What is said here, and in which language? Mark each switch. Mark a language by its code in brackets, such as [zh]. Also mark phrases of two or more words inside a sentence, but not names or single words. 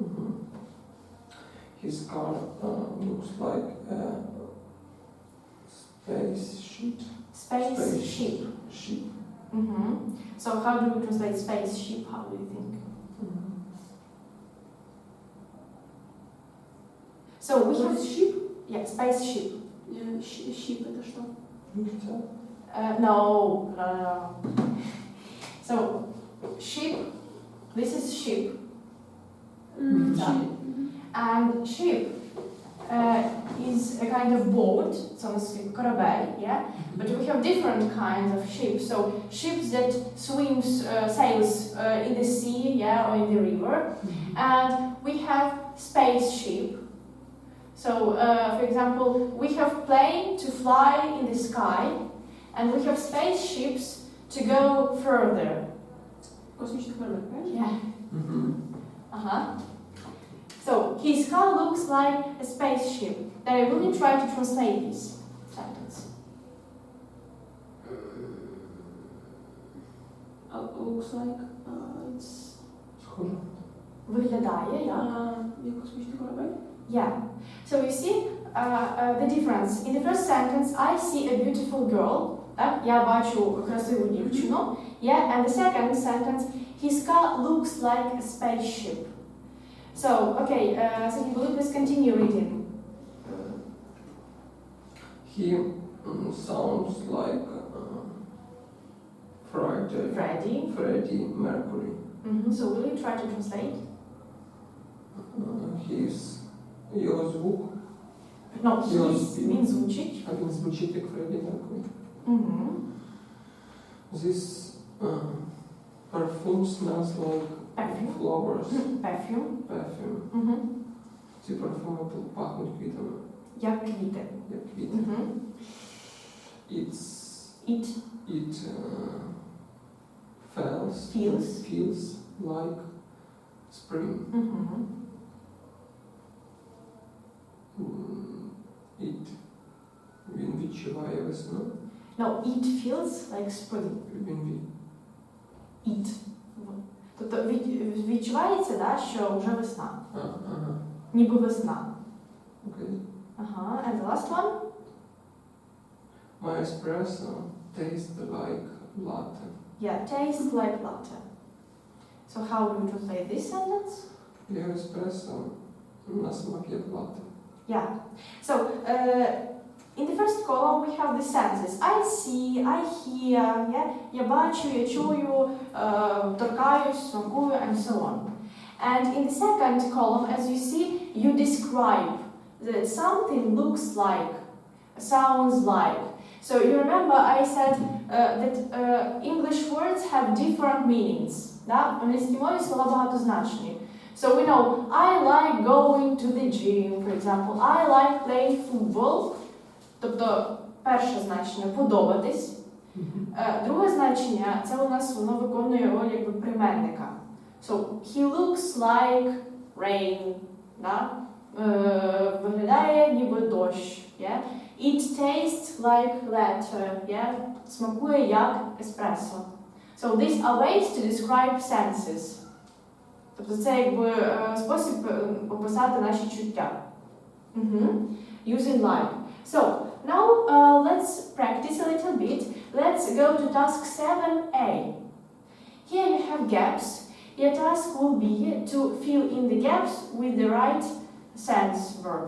[en] His car looks like a spaceship. Spaceship. Ship. So how do we translate spaceship? How do you think? So we have Ship? yeah, spaceship. [ru] Ship это что? [en] No. So ship. This is ship. Ship. And ship is a kind of boat, so it's like корабель, yeah? But we have different kinds of ships. So ships that sails in the sea, yeah, or in the river. And we have spaceship. So, for example, we have plane to fly in the sky, and we have spaceships to go further. [ru] Космический корабль, правильно? [en] Yeah. So, his car looks like a spaceship. Then I really try to translate this sentence. Looks like it's... [uk] Схоже. Виглядає, як? Як космічний корабель? [en] Yeah. So you see the difference. In the first sentence, I see a beautiful girl. [uk] Так? Я бачу красиву дівчину. [en] Yeah. And the second sentence, his car looks like a spaceship. So, okay, so will you please continue reading? He sounds like Freddie Mercury. So will you try to translate? [uk] Його звук. No, він звучить. А він звучить як Freddie Mercury. [en] This perfume smells like Perfume. flowers. Perfume. [uk] Ці парфуми пахнуть квітами, Як квіти. як квіти. [en] It feels like spring. [uk] Він відчуває весну. [en] No, it feels like spring. It. [uk] Тобто відчувається, да, що вже весна. Ніби весна. [en] Okay. And the last one? My espresso tastes like latte. Yeah, tastes like latte. So how do we translate this sentence? [uk] Його еспресо на смак як латте. [en] Yeah. So, in the first column we have the senses. I see, I hear, yeah? [uk] Я бачу, я чую, торкаюсь, смакую, [en] and so on. And in the second column, as you see, you describe that something looks like, sounds like. So you remember I said that English words have different meanings. [ru] Да? [uk] В англійській мові слова багатозначні. [en] So we know, I like going to the gym, for example. I like playing football. [uk] Тобто, перше значення – подобатись. Друге значення – це у нас воно виконує роль якби прийменника. [en] So, he looks like rain. [ru] Да? [uk] Виглядає ніби дощ. [en] Yeah? It tastes like latte. Yeah? [uk] Смакує як еспресо. [en] So, these are ways to describe senses. [uk] Тобто це якби спосіб описати наші чуття. [en] Using like. So, now let's practice a little bit. Let's go to task 7a. Here you have gaps. Your task will be to fill in the gaps with the right sense verb.